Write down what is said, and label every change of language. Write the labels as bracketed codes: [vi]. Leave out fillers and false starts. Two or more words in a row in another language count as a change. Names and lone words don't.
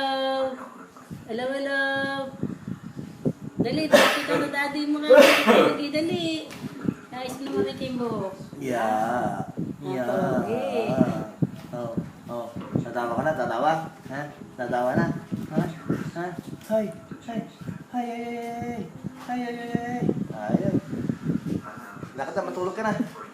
[en] Hello, hello! [tl] Dali, dali ka na daddy mo nga. Dali. Nais na marikin mo. Yeah. Okay. Oh, oh. Tatawa ka na, tatawa? Ha? Tatawa na? Ha? Ha? Hay! Hay! Hay! Hay! Hay! Hay! Hay! Ayaw. Lakad na, matulog ka na.